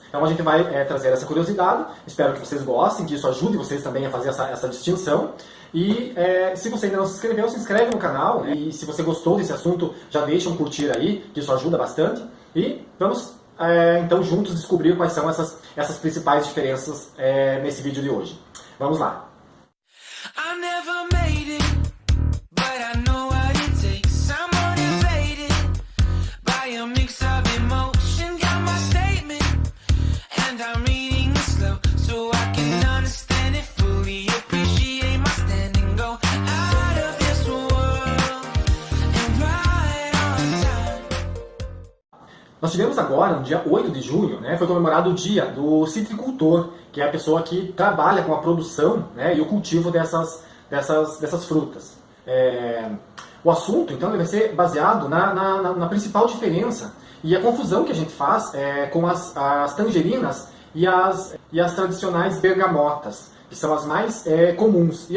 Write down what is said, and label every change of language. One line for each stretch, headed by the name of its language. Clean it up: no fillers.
Portuguese: Então a gente vai trazer essa curiosidade, espero que vocês gostem, que isso ajude vocês também a fazer essa distinção. E se você ainda não se inscreveu, se inscreve no canal, né? E se você gostou desse assunto, já deixa um curtir aí, que isso ajuda bastante. E vamos então juntos descobrir quais são essas principais diferenças nesse vídeo de hoje. Vamos lá!
English: I never made it, but I know what it takes. I'm motivated by a mix of emotion. Got my statement, and I'm reading it slow so I can understand it fully. Appreciate my stand and go out of this world and right on time.
Portuguese: Nós tivemos agora, no dia 8 de junho, né, foi comemorado o dia do citricultor, que é a pessoa que trabalha com a produção, né, e o cultivo dessas frutas. O assunto, então, ele vai ser baseado na principal diferença e a confusão que a gente faz com as tangerinas e as tradicionais bergamotas, que são as mais comuns.